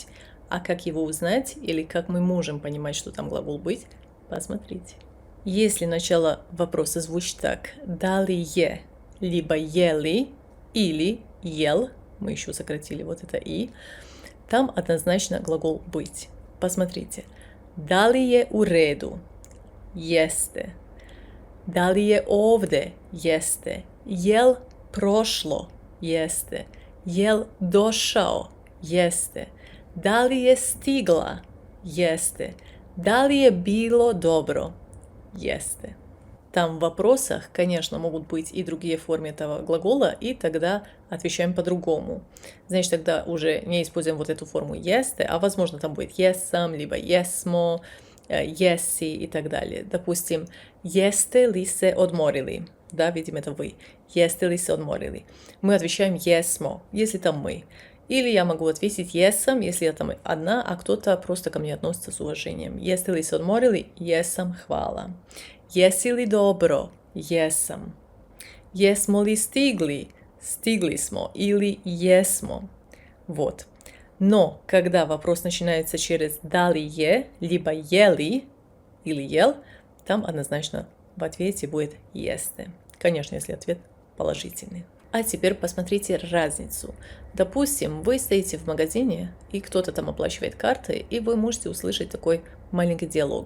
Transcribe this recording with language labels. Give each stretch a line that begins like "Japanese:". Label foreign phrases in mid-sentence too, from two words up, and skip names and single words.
Russian: А как его узнать или как мы можем понимать, что там глагол «быть», посмотрите. Если начало вопроса звучит так
Serbian: «дали е»,
Russian: либо «ели» или «ел», мы еще сократили вот это «и», там однозначно глагол «быть». Посмотрите.
Serbian: Da li je u redu? Jeste. Da li je ovde? Jeste. Jel prošlo? Jeste. Jel došao? Jeste. Da li je stigla? Jeste. Da li je bilo dobro? Jeste.
Russian: Там в вопросах, конечно, могут быть и другие формы этого глагола, и тогда отвечаем по-другому. Значит, тогда уже не используем вот эту форму jeste, а возможно там будет jesam, либо jesmo, jesi и так далее. Допустим,
Serbian: jeste li se odmorili?
Russian: Да, видим, это вы.
Serbian: Jeste li se odmorili?
Russian: Мы отвечаем jesmo, если там мы. Или я могу ответить jesam, если я там одна, а кто-то просто ко мне относится с уважением.
Serbian: Jeste li se odmorili? Jesam, hvala. Jesi li dobro? Jesam. Jesmo li stigli? Stigli smo или jesmo.
Russian: Вот. Но когда вопрос начинается через
Serbian: да ли е,
Russian: либо ели или ел, там однозначно в ответе будет jeste. Конечно, если ответ положительный. А теперь посмотрите разницу. Допустим, вы стоите в магазине, и кто-то там оплачивает картой, и вы можете услышать такой маленький диалог.